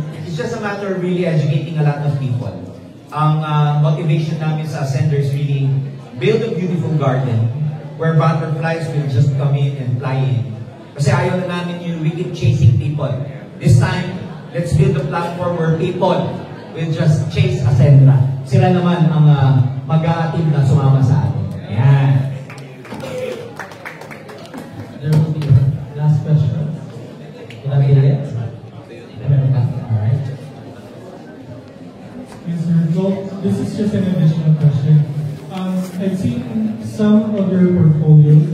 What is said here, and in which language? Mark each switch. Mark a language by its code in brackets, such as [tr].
[en] It's just a matter of really educating a lot of people. [tl] Ang motivation namin sa Ascendra [en] is really build a beautiful garden where butterflies will just come in and fly in. [tl] Kasi ayaw na namin yung [en] we keep chasing people. This time, let's build a platform where people will just chase Ascendra. [tl] Sila naman ang mag-aatim na sumama sa atin. Ayan. [en] There will be last question. Will that be it? Alright. Yes, sir. Well, this is just an additional question. I've seen some of your portfolios.